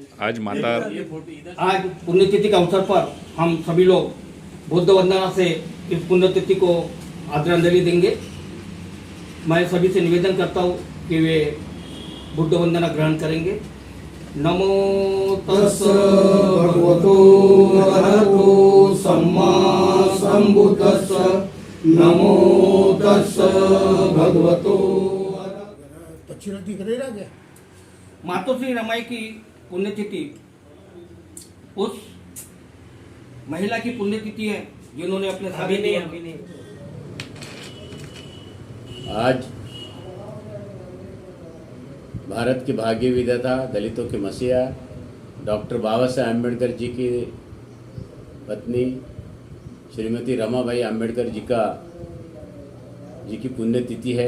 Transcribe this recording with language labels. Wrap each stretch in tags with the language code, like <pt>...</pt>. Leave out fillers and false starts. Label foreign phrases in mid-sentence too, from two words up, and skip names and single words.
<hi>आज माता ये फोटो इधर आज पुण्यतिथि के अवसर पर हम सभी लोग बुद्ध वंदना से इस पुण्यतिथि को आदरांजलि देंगे। मैं सभी से निवेदन करता हूँ कि वे बुद्ध वंदना ग्रहण करेंगे।</hi> <pi>नमो तस् भगवतो अरहतो सम्मा सम्बुद्धस्स नमो तस् भगवतो</pi> <hi>मातोश्री रमाई की पुण्यतिथि उस महिला की पुण्यतिथि है जिन्होंने अपने आज भारत के भाग्य विधाता दलितों के मसीहा डॉक्टर बाबा साहेब अम्बेडकर जी की पत्नी श्रीमती रमाबाई अम्बेडकर जी की पुण्यतिथि है।</hi>